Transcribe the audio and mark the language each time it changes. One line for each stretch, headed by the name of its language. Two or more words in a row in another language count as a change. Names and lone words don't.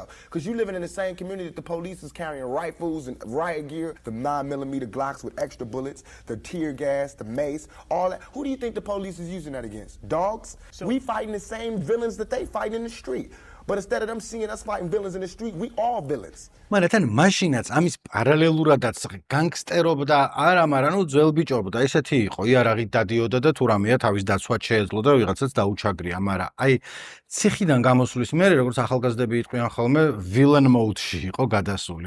English: Because you're living in the same community that the police is carrying rifles and riot gear, the 9mm Glocks with extra bullets, the tear gas, the mace, all that. Who do you think the police is using that against? Dogs? We fighting the same villains that they fight in the street. But instead of them seeing us fighting villains in the street, we all villains.
Georgian: მაგრამ მაშინაც ამის პარალელურადაც განგსტერობდა, არა, ნუ ძველ ბიჭობდა, ესეთი იყო, იარაღით დადიოდა და თუ რამეა თავის დაცვად შეეძლო და ვიღაცაც დაუჩაგრია, მაგრამ აი ციხიდან გამოსulis მერე, როგორც ახალგაზრდები იტყვიან ხოლმე,
English: villain mode-
Georgian: ში იყო გადასული.